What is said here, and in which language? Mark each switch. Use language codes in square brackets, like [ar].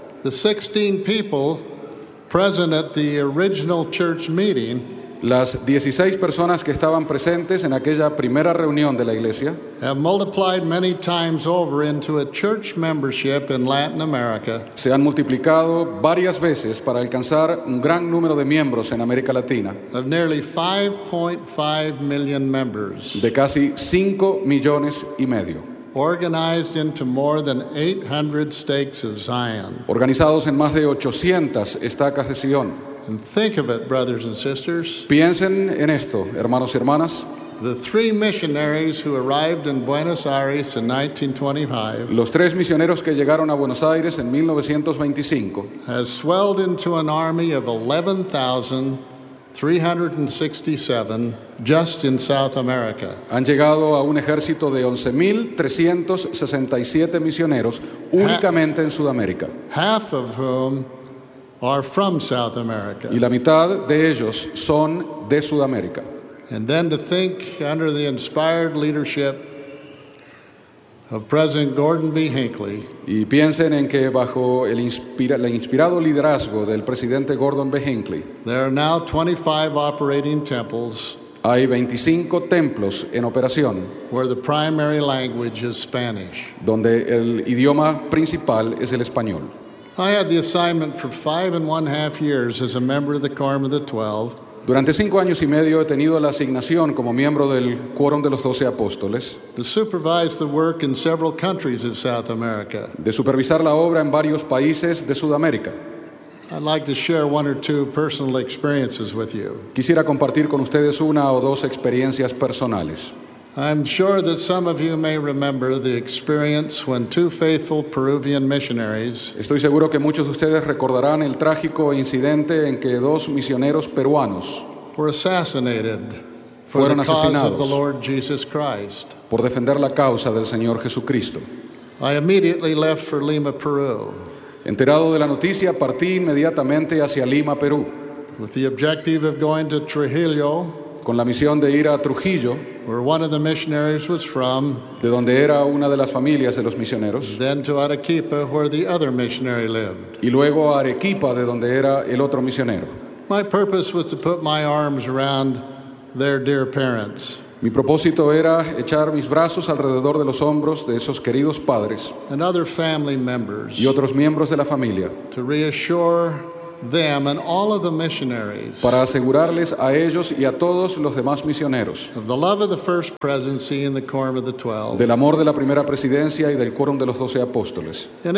[en] The 16 people present at the original church meeting, [es] las 16 personas que estaban presentes en aquella primera reunión de la iglesia, [en] have multiplied many times over into a church membership in Latin America. [es] Se han multiplicado varias veces para alcanzar un gran número de miembros en América Latina. [en] Of nearly 5.5 million members. [es] De casi 5 millones y medio. [en] Organized into more than 800 stakes of Zion. [es] Organizados en más de 800 estacas de Sion. [en] And think of it, brothers and sisters. [es] Piensen en esto, hermanos y hermanas. [en] The three missionaries who arrived in Buenos Aires in 1925. [es] Los tres misioneros que llegaron a Buenos Aires en 1925. [en] Has swelled into an army of 11,367 just in South America. [es] Han llegado a un ejército de 11,367 misioneros únicamente en Sudamérica. [en] Half of whom are from South America. [es] Y la mitad de ellos son de Sudamérica. [en] And then to think under the inspired leadership of President Gordon B. Hinckley. [es] Y piensen en que bajo el inspirado liderazgo del presidente Gordon B. Hinckley. [en] There are now 25 operating temples. [es] Hay 25 templos en operación. [en] Where the primary language is Spanish. [es] Donde el idioma principal es el español. [en] I had the assignment for 5.5 years as a member of the Quorum of the Twelve. [es] Durante 5 años y medio he tenido la asignación como miembro del Quórum de los 12 Apóstoles. [en] To supervise the work in several countries of South America. [es] De supervisar la obra en varios países de Sudamérica. [en] I'd like to share one or two personal experiences with you. [es] Quisiera compartir con ustedes una o dos experiencias personales. [en] I'm sure that some of you may remember the experience when two faithful Peruvian missionaries. [es] Estoy seguro que muchos de ustedes recordarán el trágico incidente en que dos misioneros peruanos [en] were assassinated for the cause of the Lord Jesus Christ. [es] Por defender la causa del Señor Jesucristo. [en] I immediately left for Lima, Peru. [es] Enterado de la noticia, partí inmediatamente hacia Lima, Perú. [en] With the objective of going to Trujillo. [es] Con la misión de ir a Trujillo, [en] where one of the missionaries was from, [es] de donde era una de las familias de los misioneros, [en] then to Arequipa, where the other missionary lived, [es] y luego a Arequipa, de donde era el otro misionero. [en] My purpose was to put my arms around their dear parents. [es] Mi propósito era echar mis brazos alrededor de los hombros de esos queridos padres [en] and other family members, [es] y otros miembros de la familia, [en] to reassure them and all of the missionaries, [es] para asegurarles a ellos y a todos los demás misioneros, [en] of the love of the first presidency and the quorum of the 12, [es] del amor de la primera presidencia y del quórum de los 12 apóstoles.